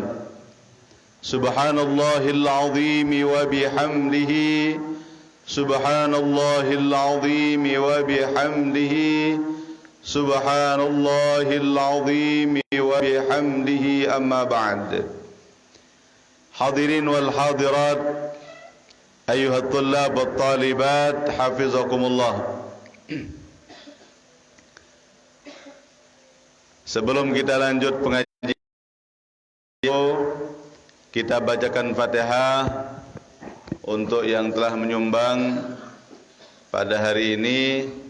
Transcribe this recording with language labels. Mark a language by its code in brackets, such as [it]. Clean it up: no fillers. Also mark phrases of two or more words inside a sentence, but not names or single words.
[ar] سبحان الله العظيم وبحمده، سبحان الله العظيم وبحمده، سبحان الله العظيم وبحمده، أما بعد. الحاضرين والحاضرات، أيها الطلاب والطالبات، حفظكم الله. [id] Sebelum kita lanjut pengajian, kita bacakan Fatihah untuk yang telah menyumbang pada hari ini.